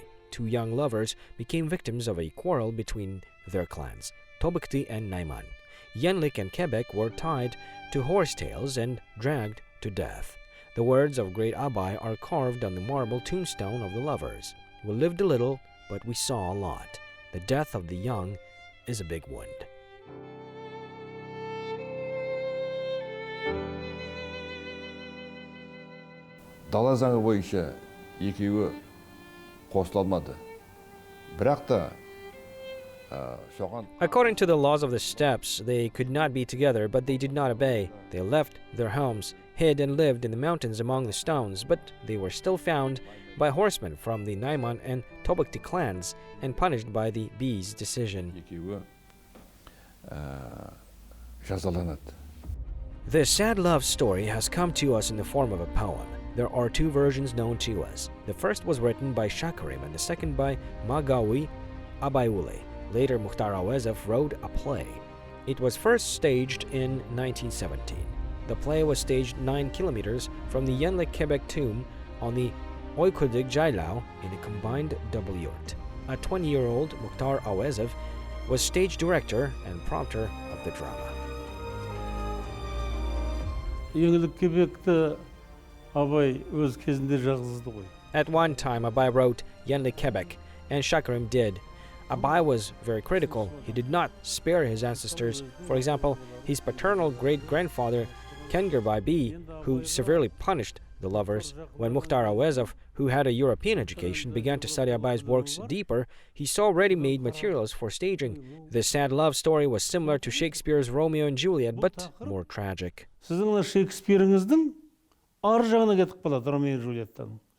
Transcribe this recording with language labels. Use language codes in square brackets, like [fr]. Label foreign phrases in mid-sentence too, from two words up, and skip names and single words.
[en] 2 young lovers became victims of a quarrel between their clans, Tobukti and Naiman. Yenlik and Kebek were tied to horsetails and dragged to death. The words of great Abai are carved on the marble tombstone of the lovers. We lived a little, but we saw a lot. The death of the young is a big wound. [kk] Дала заңы бойынша екеуі қосыла алмады. Бірақ та [en] According to the laws of the steppes, they could not be together, but they did not obey. They left their homes, hid and lived in the mountains among the stones, but they were still found by horsemen from the Naiman and Tobukti clans and punished by the B's decision. [kk] екеуі жазаланады. [en] This sad love story has come to us in the form of a poem. There are 2 versions known to us. The first was written by Shakarim and the second by Magawi Abaiule. Later, Mukhtar Auezov wrote a play. It was first staged in 1917. The play was staged 9 kilometers from the Yenlik-Kebek tomb on the Oikudik Jailao in a combined double yurt. A 20-year-old Mukhtar Auezov was stage director and prompter of the drama. [kk] Yenlik-Kebekті Abai өз кезінде жазғызды ғой. [en] At one time, Abai wrote Yenlik-Kebek, and Shakarim did. Abai was very critical. He did not spare his ancestors. For example, his paternal great-grandfather, Kengerbai B, who severely punished the lovers. When Mukhtar Auezov, who had a European education, began to study Abai's works deeper, he saw ready-made materials for staging. This sad love story was similar to Shakespeare's Romeo and Juliet, but more tragic. [kk] Сіздің Шекспиріңіздің ар жағына кетіп қалады Ромео и Джульеттаның.